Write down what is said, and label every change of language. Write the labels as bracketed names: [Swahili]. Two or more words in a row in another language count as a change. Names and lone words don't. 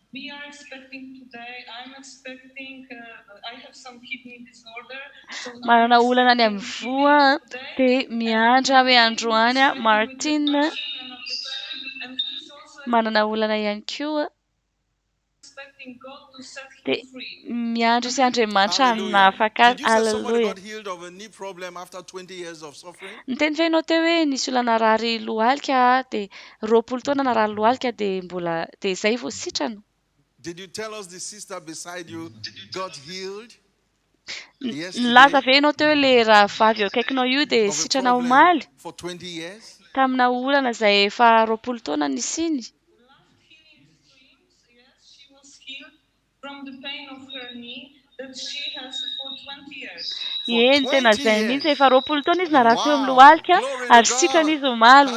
[Malagasy] Manana olana any amin'ny voa dia miandry hoe androany Martine manana olana ihany koa dia miandry izy Andriamanitra hanafaka azy. Alleluia. Niteny ve ianao teo hoe nisy olona narary lohalika dia 20 taona narary lohalika dia mbola dia izay vao sitrana. [English] Did you tell us the sister beside you got healed? [Malagasy] Nilaza ve ianao teo hoe ilay rahavavy eo akaikinao io dia sitrana omaly [English] For 20 years? [Malagasy] tamina olana izay efa 20 taona nisiny. Eny tena izay mihitsy efa 20 taona izy narary teo amin'ny lohalika ary sitrana izy omaly.